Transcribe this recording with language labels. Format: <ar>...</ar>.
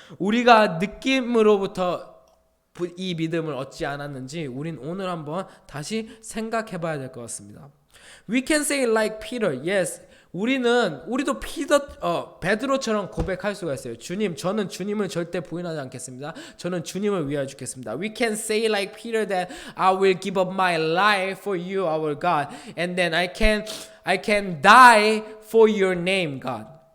<ko>우리가 느낌으로부터 이 믿음을 얻지 않았는지 우린 오늘 한번 다시 생각해 봐야 될 것 같습니다.</ko> <en>We can say like Peter, yes.</en> <ko>우리도 베드로처럼 고백할 수가 있어요. 주님, 저는 주님을 절대 부인하지 않겠습니다. 저는 주님을 위하여 죽겠습니다.</ko> <en>We can say like Peter that I will give up my life for you, our God, and then I can die for your name, God.</en>